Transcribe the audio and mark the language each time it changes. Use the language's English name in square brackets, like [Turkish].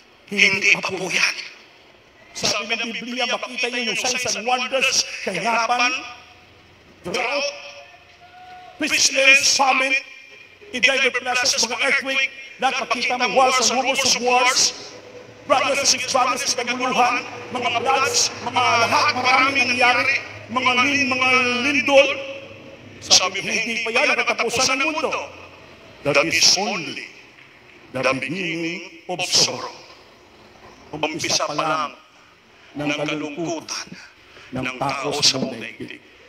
[Filipino] Hindi pa po yan. Sabi ng Biblia, makita niyo yung [English] signs and wonders, [Filipino] kahirapan, [English] drought, pestilence, famine, in diverse places, [Filipino] mga earthquake, lahat makita mo [English] wars and rumors of wars, brothers against brothers, [Filipino] kaguluhan, mga floods, mga lahat, maraming nangyayari, mga lindol. Sabi mo, hindi pa yan nakatapusan ng mundo. [English] That is only the beginning of sorrow. [Filipino] Umpisa pa lang ng kalungkutan ng tao sa buong daigdig.